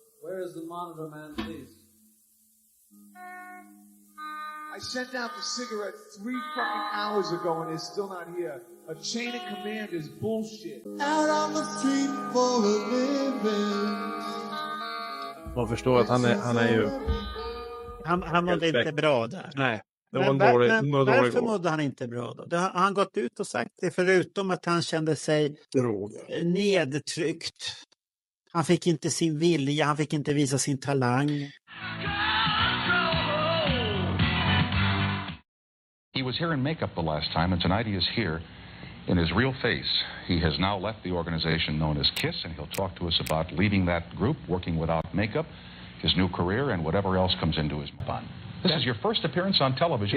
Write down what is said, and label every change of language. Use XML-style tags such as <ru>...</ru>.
<en>Where is the monitor, man, please? I sent out the cigarette 3 fucking hours ago and it's still not here. A chain of command is bullshit. Out on the street for a living.</en> <sv>Man förstår att han är ju... Han mådde inte bra där. Nej, det var en dålig varför mådde han inte bra då? Har han gått ut och sagt det, förutom att han kände sig nedtryckt. Han fick inte sin vilja, han fick inte visa sin talang.</sv> <en>He was here in makeup the last time, and tonight he is here in his real face. He has now left the organization known as KISS, and he'll talk to us about leaving that group, working without makeup, his new career, and whatever else comes into his fun. This is your first appearance on television.</en>